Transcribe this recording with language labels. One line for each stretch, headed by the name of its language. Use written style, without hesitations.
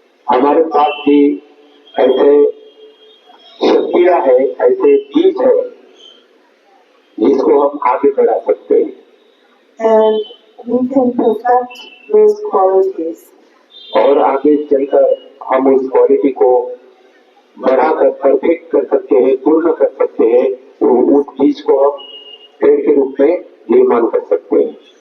Hindi: हमारे पास भी ऐसे शक्तियाँ है, ऐसे बीज है जिसको हम आगे बढ़ा सकते हैं।
English: And we can perfect those qualities.
Hindi: और आगे चलकर हम उस क्वालिटी को बढ़ाकर परफेक्ट कर सकते हैं, पूर्ण कर सकते हैं, तो उस चीज को हम पेड़ के रूप में निर्माण कर सकते हैं।